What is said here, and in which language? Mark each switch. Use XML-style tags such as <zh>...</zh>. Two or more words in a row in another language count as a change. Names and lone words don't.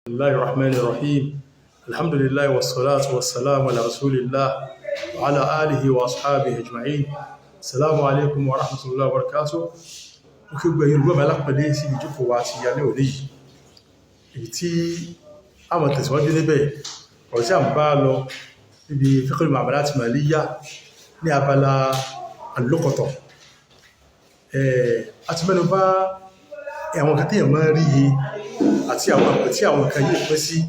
<ar>الله الرحمن الرحيم. الحمد لله والصلاة والسلام على رسول الله وعلى آله وأصحابه أجمعين. السلام عليكم ورحمة الله وبركاته.</ar> <yo>Mo kí gbogbo Yorùbá mi alápẹ̀lẹ́ sí ìjókòó wa ti alẹ́ òní yìí. Èyí tí a máa tẹ̀síwájú níbẹ̀, ọ̀rọ̀ tí a ń bá lọ níbi</yo> <ar>فقه المعاملات المالية</ar> <yo>ní abala al-luqata. A ti mẹ́nu bà àwọn nǹkan tí èèyàn máa ń rí yìí àti àwọn àpẹ tí àwọn nǹkan yìí pín sí.</yo>